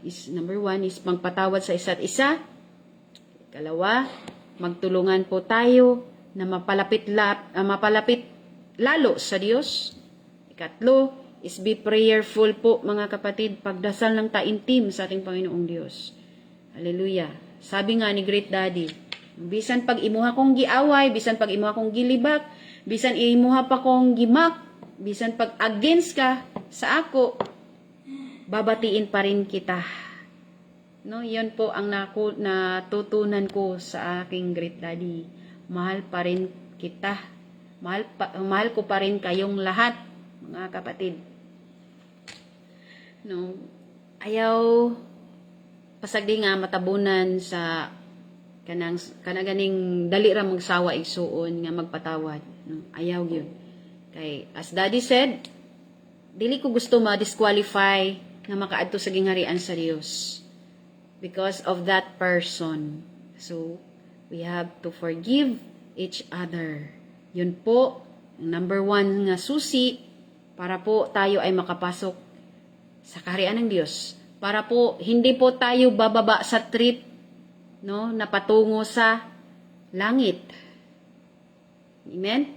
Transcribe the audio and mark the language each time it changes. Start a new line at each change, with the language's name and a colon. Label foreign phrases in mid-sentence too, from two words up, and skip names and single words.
English: Is number 1 is
Filipino: magpatawad sa isa't isa. Ikalawa, magtulungan po tayo na mapalapit lalo sa Diyos. Ikatlo,
English: is be prayerful
Filipino: po mga kapatid, pagdasal ng taimtim sa ating Panginoong Diyos. Hallelujah. Sabi nga ni Great Daddy,
Cebuano: bisan pag imuha kong giaway, bisan pag imuha kong gilibak, bisan imuha pa kong gimak, bisan pag against ka sa ako, babatiin pa rin kita.
Filipino: No, 'yon po ang natutunan ko sa aking Great Daddy. Mahal pa rin kita. Mahal ko pa rin kayong lahat, mga kapatid. No,
Cebuano: ayaw pasagdi nga matabunan sa kanaganing dali ra magsawa igsuon nga magpatawad. No, ayaw gyud. Kay
English: as Daddy said,
Cebuano: dili ko gusto ma-disqualify nga makaadto sa gingharian sa Dios
English: because of that person. So, we have to forgive each other.
Filipino: Yun po, ang number 1
Cebuano: nga susi
Filipino: para po tayo ay makapasok sa kaharian ng Diyos. Para po, hindi po tayo bababa sa trip, no, na patungo sa langit. Amen?